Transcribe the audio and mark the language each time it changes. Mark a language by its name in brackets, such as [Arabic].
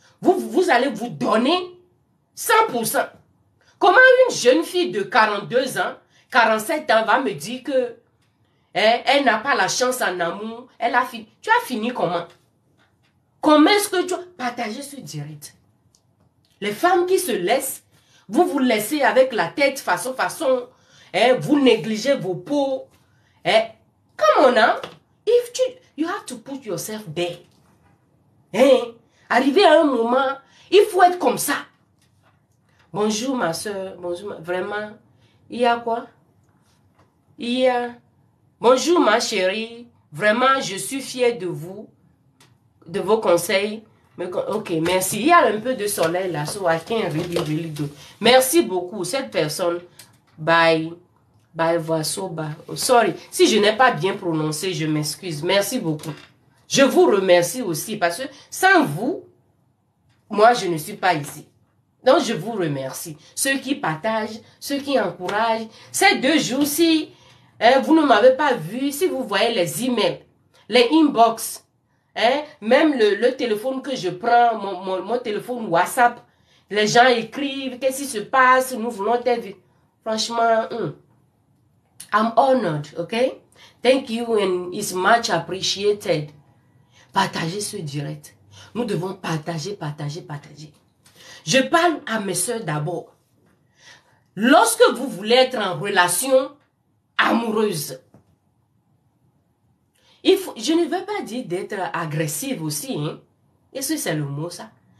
[French] Vous allez vous donner 100%. Comment une jeune fille de 42 ans, 47 ans va me dire que elle n'a pas la chance en amour, elle a fini. Tu as fini comment? Comment est-ce que tu as partagé ce direct? Les femmes qui se laissent, vous vous laissez avec la tête façon, vous négligez vos peaux. [English] Come on now. You have to put yourself there. [French] Arrivé à un moment, il faut être comme ça. Bonjour ma soeur, bonjour, vraiment. Il y a quoi? Il y a... Bonjour ma chérie, vraiment je suis fière de vous, de vos conseils. Ok, merci. Il y a un peu de soleil là, [English] so I can't really do. [French] Merci beaucoup, cette personne. Bye. Vasoba. [English] Oh, sorry, [French] si je n'ai pas bien prononcé, je m'excuse. Merci beaucoup. Je vous remercie aussi parce que sans vous, moi je ne suis pas ici. Donc je vous remercie. Ceux qui partagent, ceux qui encouragent. Ces 2 jours-ci, vous ne m'avez pas vu. Si vous voyez les emails, les inbox, même le téléphone que je prends, mon téléphone WhatsApp, les gens écrivent, qu'est-ce qui se passe, nous voulons t'aider. [English] Franchement, I'm honored, okay? Thank you and it's much appreciated. [French] Partagez ce direct. Nous devons partager. Je parle à mes soeurs d'abord. Lorsque vous voulez être en relation amoureuse, je ne veux pas dire d'être agressive aussi. Hein. Est-ce que c'est le mot ça?